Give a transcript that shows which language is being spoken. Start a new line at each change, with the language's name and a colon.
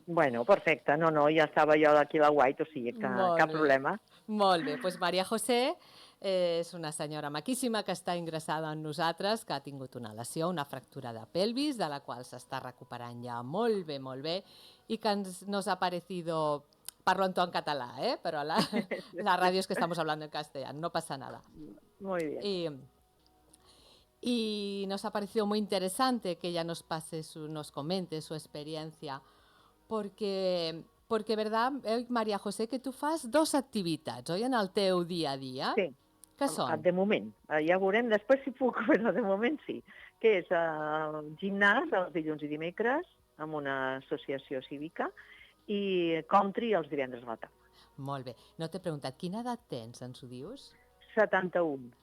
Catalan: Bueno, perfecte. No, ja estava jo aquí a la White, o sigui que cap problema. Molt bé, doncs Maria José és una senyora maquíssima que està ingressada en nosaltres, que ha tingut una lesió, una fractura de pelvis, de la qual s'està recuperant ja molt bé, i que nos ha parecido...
Spanish: Parlo en todo en catalán, pero la radio es que estamos hablando en castellano, no pasa nada. Muy bien. Y nos ha parecido muy interesante que ella nos nos comente su experiencia, porque verdad, Maria José, que tu fas dos activitats, oi, en el teu dia a dia?
Catalan: Sí, Que són? de moment. Ja veurem després si puc, però de moment sí. Que és gimnàs els dilluns i dimecres, amb una associació cívica, i country els divendres a la tarda. Molt bé. No t'he preguntat, quina edat tens, ens ho dius? 71.